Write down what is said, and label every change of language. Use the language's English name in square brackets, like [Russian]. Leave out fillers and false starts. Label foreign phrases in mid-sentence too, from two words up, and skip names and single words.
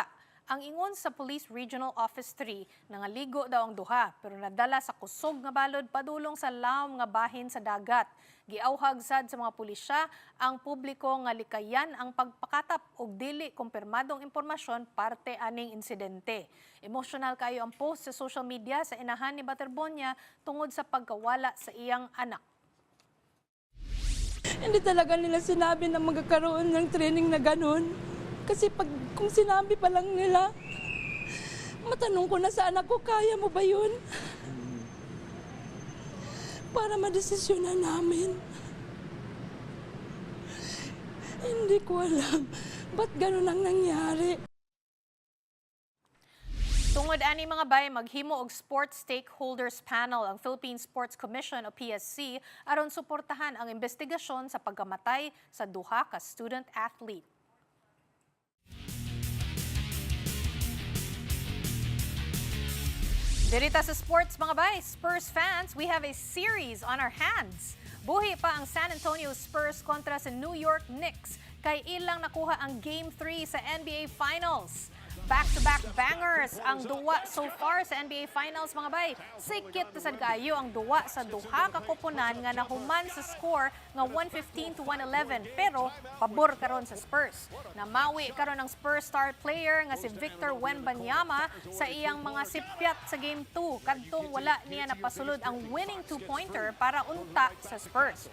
[Cebuano] Ang ingon sa Police Regional Office 3, nangaligo daw ang 2 pero nadala sa kusog nga balod padulong sa lawom nga bahin sa dagat. Giauhag sad sa mga pulisya ang publiko nga likayan ang pagpakatap og dili kumpirmadong impormasyon parte aning insidente. Emosyonal kayo ang post sa [English] social media [Cebuano] sa inahan ni Baterbonia tungod sa pagkawala sa iyang anak. [Filipino] Hindi talaga nila sinabi na magkakaroon ng training na ganun. Kasi kung sinabi pa lang nila, matanong ko na sa anak ko, kaya mo ba yun? Para madesisyonan namin. Hindi ko alam ba't ganun ang nangyari. [Cebuano] Tungod ani mga bay, maghimo og Sports Stakeholders Panel ang Philippine Sports Commission o PSC aron suportahan ang investigasyon sa pagkamatay sa 2 ka [English] student athlete. [Cebuano] Dirita sa sports mga bay, [English] Spurs fans, we have a series on our hands. [Cebuano] Buhi pa ang San Antonio Spurs kontra sa New York Knicks kay ilang nakuha ang Game 3 sa NBA Finals. [English] Back-to-back bangers [Cebuano] ang duwa [English] so far [Cebuano] sa NBA Finals mga bay. Sikit na sad kaayo ang duwa sa 2 ka koponan nga nahuman sa score nga 115-111 pero pabor karon sa Spurs. Namawi karon ang Spurs [English] star player [Cebuano] nga si Victor Wembanyama sa iyang mga sipyat sa Game 2 kadtong wala niya napasulod ang [English] winning 2-pointer [Cebuano] para unta sa Spurs.